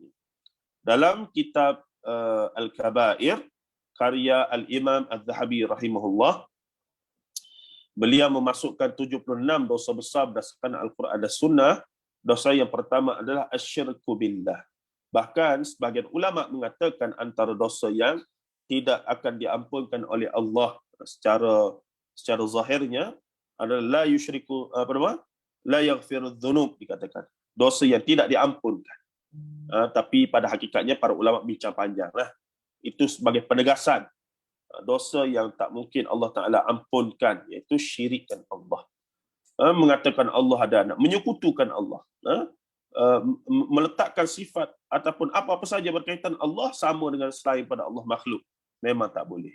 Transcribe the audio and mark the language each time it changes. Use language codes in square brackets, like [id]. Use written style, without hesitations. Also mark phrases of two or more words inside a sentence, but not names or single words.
[ms] Dalam kitab Al-Kabair, karya Al-Imam Al-Zahabi rahimahullah, beliau memasukkan 76 dosa besar berdasarkan Al-Quran dan Sunnah. Dosa yang pertama adalah [ar] asyirku billah. [ms] Bahkan sebagian ulama mengatakan antara dosa yang tidak akan diampunkan oleh Allah secara zahirnya adalah [ar] la yusyriku la yaghfirudz dzunub, [ms] dikatakan dosa yang tidak diampunkan. Tapi pada hakikatnya para ulama bincang panjang lah. Itu sebagai penegasan dosa yang tak mungkin Allah Ta'ala ampunkan, iaitu syirikkan Allah. Mengatakan Allah ada anak, menyekutukan Allah, meletakkan sifat ataupun apa-apa saja berkaitan Allah sama dengan selain pada Allah makhluk, memang tak boleh.